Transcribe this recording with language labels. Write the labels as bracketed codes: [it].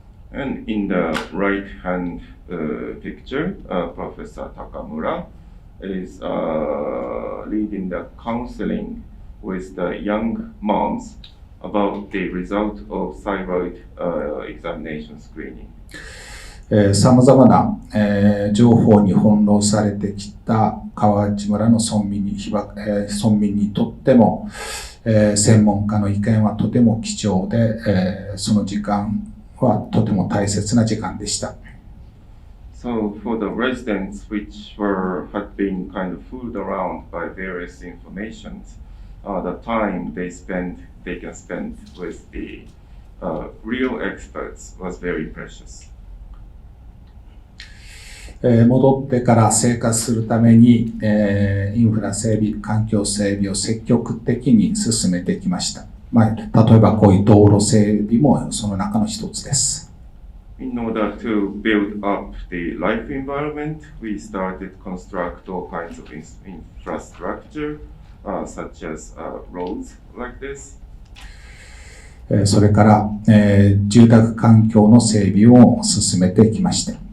[en] And in the right-hand picture, Professor Takamura is leading the counseling with the young moms about the result of thyroid examination screening. [ja] 様々な、情報に翻弄されてきた川内村の村民にとっても、専門家の意見はとても貴重で、その時間はとても大切な時間でした。 [en] So for the residents which had been kind of fooled around by various informations, the time they can spend with the real experts was very precious. [ja] 戻ってから生活するために、インフラ整備、環境整備を積極的に進めてきました。例えばこういう道路整備もその中の一つです。 [en] In order to build up the life environment, we started construct all kinds of infrastructure, such as roads like this. [ja] それから、住宅環境の整備を進めてきました。